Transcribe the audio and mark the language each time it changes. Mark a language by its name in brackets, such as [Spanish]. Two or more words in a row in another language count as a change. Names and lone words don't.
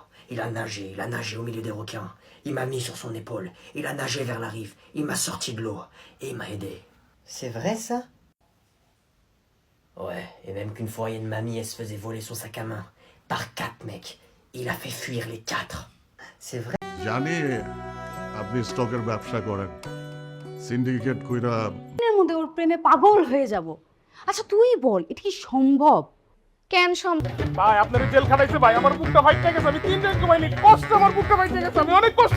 [French] Il a nagé au milieu des requins. Il m'a mis sur son épaule. Il a nagé vers la rive. Il m'a sorti de l'eau. Et il m'a aidé. C'est vrai, ça? Ouais, et même qu'une fois, il y a une mamie, elle se faisait voler son sac à main. Par 4 mecs. Il a fait fuir les 4. C'est vrai? [Bangla] জানি আপনি স্টকের ব্যবসা করেন সিন্ডিকেট কইরা এর মধ্যে ওর প্রেমে পাগল হয়ে যাব। আচ্ছা তুই বল এটা কি সম্ভব? কেন সম্ভব? ভাই আপনার জেল খাটাইছে ভাই, আমার বুকটা ফাইটে গেছে, আমি 3 দিন ঘুমাইনি, কষ্ট, আমার বুকটা ফাইটে গেছে, আমি অনেক কষ্ট।